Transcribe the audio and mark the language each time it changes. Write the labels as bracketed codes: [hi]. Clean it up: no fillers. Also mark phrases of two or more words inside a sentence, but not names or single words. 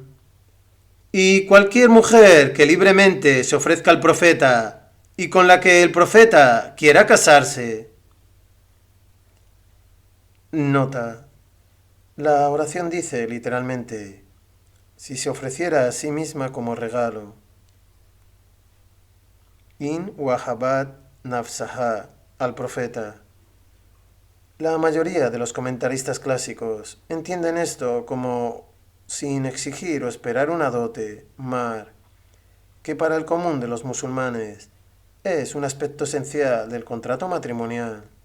[es] Y cualquier mujer que libremente se ofrezca al profeta y con la que el profeta quiera casarse. Nota. La oración dice literalmente: si se ofreciera a sí misma como regalo. [ar] إن وهبت نفسها, [es] al profeta. La mayoría de los comentaristas clásicos entienden esto como sin exigir o esperar una dote, mar, que para el común de los musulmanes es un aspecto esencial del contrato matrimonial.